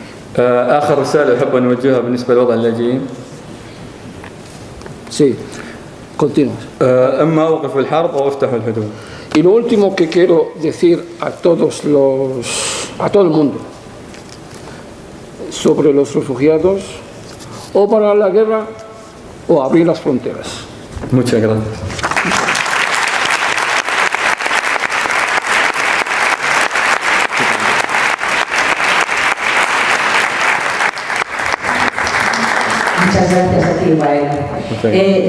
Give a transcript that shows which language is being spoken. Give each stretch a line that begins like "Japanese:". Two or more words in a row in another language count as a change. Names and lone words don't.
Arabic: آخر رسالة أحب أن أوجهها بالنسبة لوضع اللاجئين.
Spanish: Sí, continuamos.
Arabic: إما أوقفوا الحرب أو افتحوا الحدود.
Spanish: Y lo último que quiero decir a todo el mundo sobre los refugiados, o para la guerra o abrir las fronteras. Muchas gracias. Muchas gracias a ti, Wael.